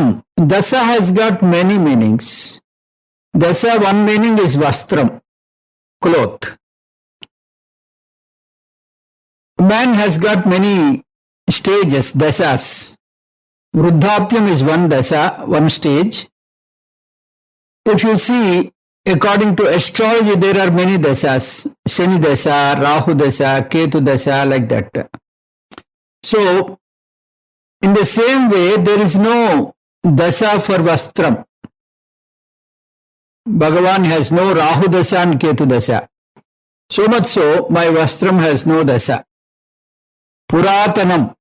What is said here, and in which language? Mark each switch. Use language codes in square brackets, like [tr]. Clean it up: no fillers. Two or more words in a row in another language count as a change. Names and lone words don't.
[en] Dasa has got many meanings. Dasa, one meaning is vastram, cloth. Man has got many stages, dasas. Vruddhapyam is one dasa, one stage. If you see, according to astrology, there are many dasas. Shani dasa, Rahu dasa, Ketu dasa, like that. So, in the same way, there is no dasa for Vastram. Bhagavan has no Rahu dasa and Ketu dasa. So much so, my Vastram has no dasa. Puratanam.